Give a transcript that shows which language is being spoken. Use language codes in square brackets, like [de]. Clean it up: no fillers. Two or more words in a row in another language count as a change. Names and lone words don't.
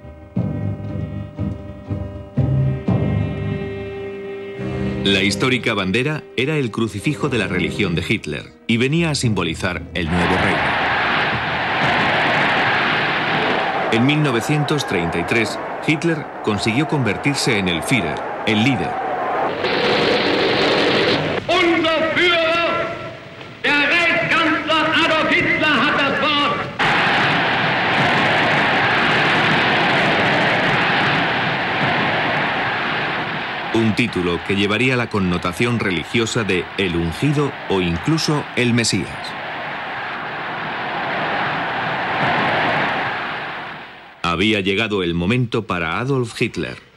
[es] La histórica bandera era el crucifijo de la religión de Hitler y venía a simbolizar el nuevo reino. En 1933, Hitler consiguió convertirse en el Führer, el líder. [de] Unser Führer, der Reichskanzler Adolf Hitler, hat das Wort. [es] Un título que llevaría la connotación religiosa de el ungido o incluso el Mesías. Había llegado el momento para Adolf Hitler.